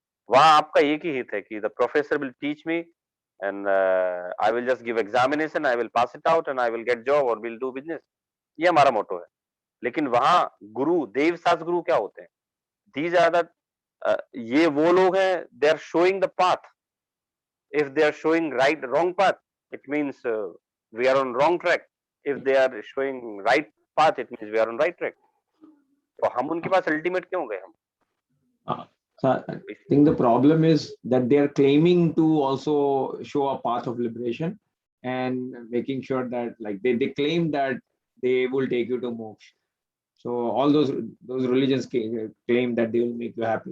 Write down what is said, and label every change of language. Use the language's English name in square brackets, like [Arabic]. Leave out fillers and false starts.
[Hindi] वहां आपका एक ही हित है कि [English] The professor will teach me and I will just give examination, I will pass it out and I will get job और will do business. [Hindi] ये हमारा मोटो है। लेकिन वहां गुरु, देव सास गुरु क्या होते हैं? दीज आर द, ये वो लोग हैं, [English] They are showing the path. If they are showing right wrong path, it means we are on wrong track. If they are showing right path, it means we are on right track. [Hindi] तो हम उनके पास ultimate क्यों गए हम? [English] So I think the problem is that they are claiming to also show a path of liberation and making sure that like they claim that they will take you to moksha. So all those religions claim that they will make you happy.